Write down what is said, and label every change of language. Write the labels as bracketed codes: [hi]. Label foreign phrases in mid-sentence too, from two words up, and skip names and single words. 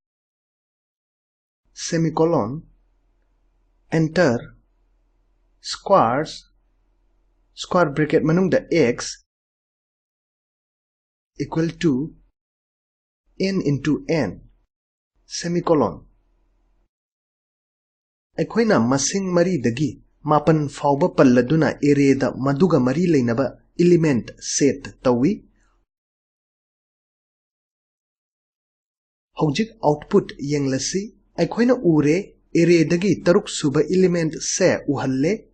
[en] semicolon enter squares square bracket manungda x equal to n into n semicolon [mni] aikoina masing mari dagi mapan fauba palladuna array da maduga mari leinaba [en] element set [mni] tawi hojik output yenglasi aikoina ure array dagi taruk suba element se uhalle